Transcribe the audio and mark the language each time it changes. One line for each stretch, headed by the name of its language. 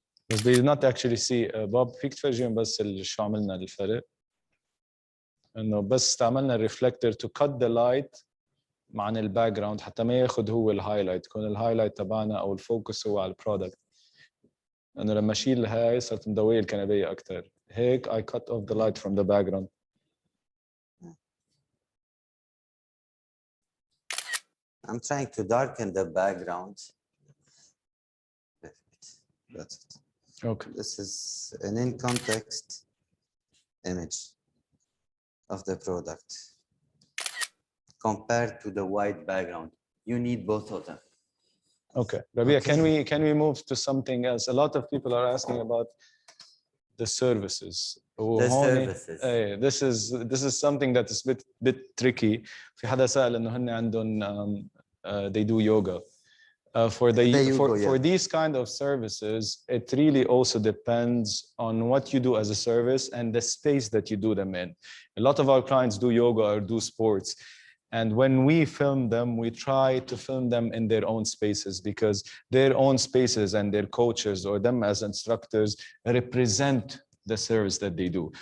English: But they did not actually see Bob
Arabic: فيك تفرجيهم بس شو عملنا الفرق. انه بس استعملنا الريفلكتور
English: to cut the light
Arabic: عن الباك جراوند حتى ما ياخذ هو الهايلايت، يكون الهايلايت تبعنا او الفوكس هو على البرودكت. لانه لما اشيل هاي صرت مضويه الكنبيه اكثر. هيك
English: I cut off the light from the background. I'm trying to darken the background. Perfect. That's it. Okay. This is an in context image of the product compared to the white background. You need both of them. Okay, Rabia, Okay. can we move to something else? A lot of people are asking about the services. The services. This is something that is bit tricky.
Arabic: في حدا سأل إنه هن عندهم
English: they do yoga. For these kind of services, it really also depends on what you do as a service and the space that you do them in. A lot of our clients do yoga or do sports. And when we film them, we try to film them in their own spaces because their own spaces and their coaches or them as instructors represent the service that they do.